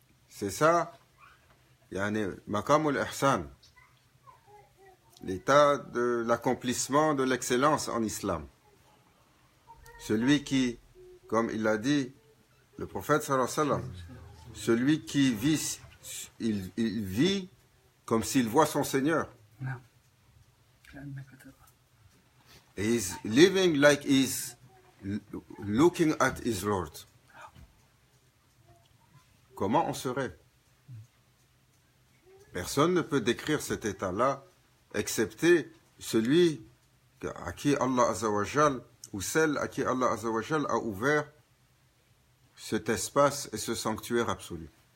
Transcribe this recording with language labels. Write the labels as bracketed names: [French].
[French] C'est ça, yani Maqamul Ihsan, l'état de l'accomplissement de l'excellence en islam. Celui qui, comme il a dit, le prophète sallallahu alayhi wa sallam, celui qui vit, il vit comme s'il voit son Seigneur. [English] He is living like he is looking at his Lord. [French] Comment on serait? Personne ne peut décrire cet état-là, excepté celui à qui Allah Azza wa Jal, ou celle à qui Allah Azza wa Jal a ouvert cet espace et ce sanctuaire absolu.